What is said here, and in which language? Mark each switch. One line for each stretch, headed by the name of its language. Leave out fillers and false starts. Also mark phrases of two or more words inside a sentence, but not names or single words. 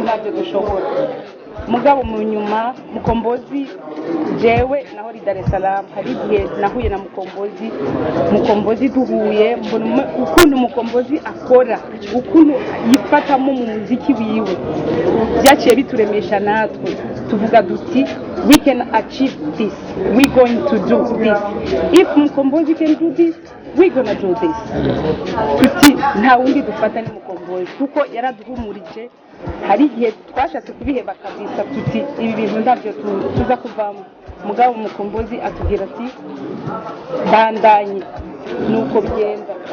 Rundi: ntabyo dushobora mugabo mu nyuma Mukombozi jewe naho ri Dar es Salaam hari igihe nahuye na Mukombozi duhuye mbona ukuntu Mukombozi akora ukuntu yifatamo mu muziki wiwe byaciye bituremesha natwe tuvuga duti
English: we can achieve this, we going to do this. If Mukombozi can do this, we gonna do this.
Rundi: Tuti nta wundi dufata ni Mukombozi kuko yaraduhumurije hari igihe twashatse kubiheba kabisa tuti ibi bintu ndabyo tuza kuvamo mugabo Mukombozi atubwira ati bandanye nuko bigenda